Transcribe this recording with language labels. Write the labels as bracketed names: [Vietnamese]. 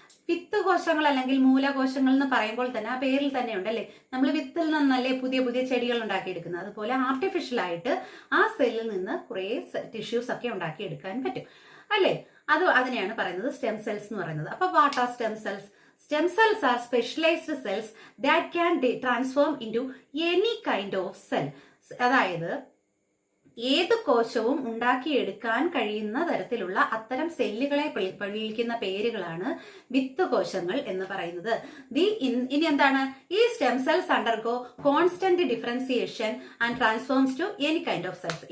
[Malayalam] വിത്ത് കോശങ്ങൾ അല്ലെങ്കിൽ മൂലകോശങ്ങൾ എന്ന് പറയുമ്പോൾ തന്നെ ആ പേരിൽ തന്നെ ഉണ്ടല്ലേ, നമ്മൾ വിത്തിൽ നിന്നല്ലേ പുതിയ പുതിയ ചെടികൾ ഉണ്ടാക്കിയെടുക്കുന്നത്. അതുപോലെ ആർട്ടിഫിഷ്യൽ ആയിട്ട് ആ സെല്ലിൽ നിന്ന് കുറെ ടിഷ്യൂസ് ഒക്കെ ഉണ്ടാക്കിയെടുക്കാൻ പറ്റും അല്ലേ. അതിനെയാണ് പറയുന്നത് സ്റ്റെം സെൽസ് എന്ന് പറയുന്നത്. [English] അപ്പൊ what are stem cells? Stem cells are specialized cells that can transform into any kind of cell. അതായത് [Malayalam] ഏത് കോശവും ഉണ്ടാക്കിയെടുക്കാൻ കഴിയുന്ന തരത്തിലുള്ള അത്തരം സെല്ലുകളെ വിളിക്കുന്ന പേരുകളാണ് വിത്ത് കോശങ്ങൾ എന്ന് പറയുന്നത്. ഇനി എന്താണ്? [English] ഈ stem cells undergo constant differentiation and transforms to any kind of cells.